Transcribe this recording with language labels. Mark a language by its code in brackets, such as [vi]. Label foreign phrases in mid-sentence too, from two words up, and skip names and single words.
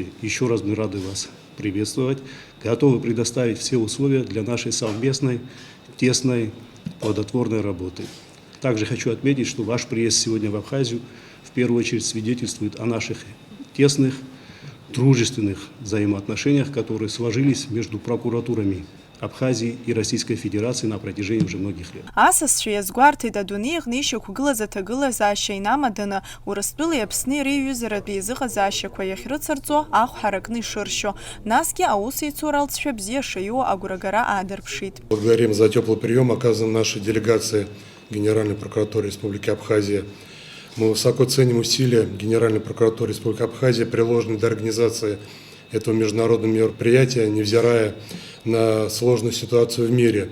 [ru] Еще раз мы рады вас приветствовать, готовы предоставить все условия для нашей совместной, тесной, плодотворной работы. Также хочу отметить, что ваш приезд сегодня в Абхазию в первую очередь свидетельствует о наших тесных, дружественных взаимоотношениях, которые сложились между прокуратурами Абхазии и Российской Федерации на протяжении уже многих лет. [ab] Асасцәа иазгәарҭеит адунеи аҟны ишьақәгылаз аҭагылазаашьа инамаданы Урыстәылеи Аԥсни реиҩызаратә еизыҟазаашьақәа иахьрыцарҵо ахәҳара кны ишыршьо. Насгьы аусеицура алҵшәа бзиа шаиуа агәрагара аадырԥшит. [ru] Благодарим за теплый прием, оказан нашей делегации Генеральной прокуратуры Республики Абхазия. Мы высоко ценим усилия Генеральной прокуратуры Республики Абхазия, приложенные для организации этого международного мероприятия, невзирая на сложную ситуацию в мире.